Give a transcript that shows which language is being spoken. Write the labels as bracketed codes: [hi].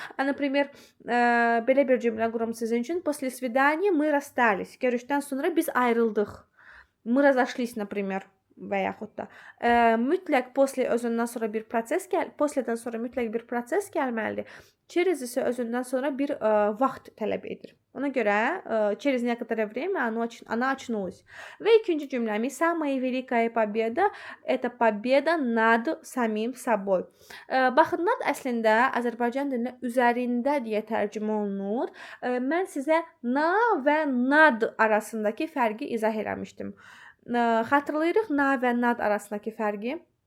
[az] Например, belə bir cümlə qurum sizin üçün. [ru] После свидания мы расстались. [az] Görüşdən sonra biz ayrıldıq. [ru] Мы разошлись, например. [az] Və yaxud da mütləq после özündən sonra bir proses posledən sonra mütləq bir proses gəlməlidir. Через isə özündən sonra bir vaxt tələb edir. Ona görə через некоторое время она очнулась. Və ikinci cümləmiz [ru] самая великая победа это победа над самим собой. [az] Baxın, nad əslində Azərbaycan dilində üzərində deyə tərcümə olunur. Mən sizə na və nad arasındakı fərqi izah eləmişdim. Xatırlayırıq na və nad arasındakı fərqi?